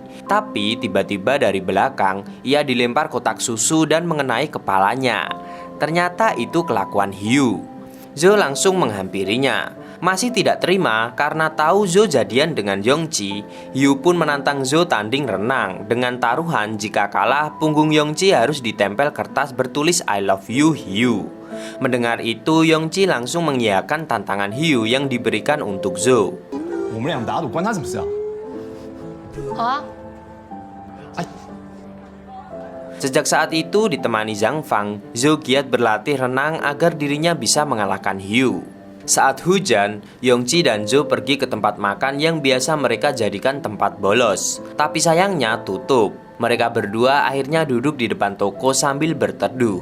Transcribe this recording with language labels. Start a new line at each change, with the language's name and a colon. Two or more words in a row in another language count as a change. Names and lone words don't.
Indonesian: Tapi tiba-tiba dari belakang, ia dilempar kotak susu dan mengenai kepalanya. Ternyata itu kelakuan Hyu. Zhou langsung menghampirinya. Masih tidak terima karena tahu Zhou jadian dengan Yongqi, Hyu pun menantang Zhou tanding renang dengan taruhan jika kalah punggung Yongqi harus ditempel kertas bertulis
English: I love you
Indonesian: Hyu. Mendengar itu, Yongqi langsung mengiyakan tantangan Hyu yang diberikan untuk Zhou.
Chinese: 我们俩打赌关他什么事啊？好啊，
Indonesian: Sejak saat itu ditemani Zhang Fang, Zhou giat berlatih renang agar dirinya bisa mengalahkan Hyu. Saat hujan, Yongji dan Zhou pergi ke tempat makan yang biasa mereka jadikan tempat bolos. Tapi sayangnya tutup. Mereka berdua akhirnya duduk di depan toko sambil berteduh.